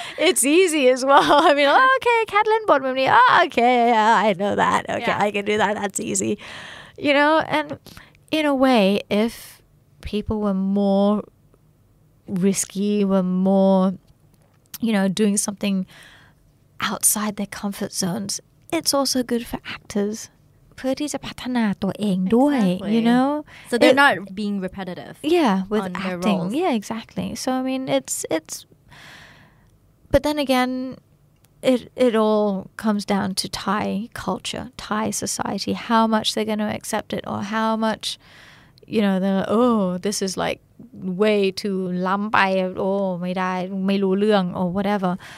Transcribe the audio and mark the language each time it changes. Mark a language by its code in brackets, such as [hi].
[en] It's easy as well. I mean, okay, Katlin bought me. Okay, yeah, I know that. Okay, I can do that. That's easy. You know, and in a way, if people were more risky, were more, you know, doing something outside their comfort zones, it's also good for actors. [th] เพื่อที่จะพัฒนาตัวเองด้วย you know? [en] So they're not being repetitive. Yeah, with on acting. Yeah, exactly. So, I mean, it's but then again, it all comes down to Thai culture, Thai society, how much they're going to accept it or how much, you know, they're like, oh, this is like way too ล้ำไปโอ้ไม่ได้ไม่รู้เรื่อง or whatever.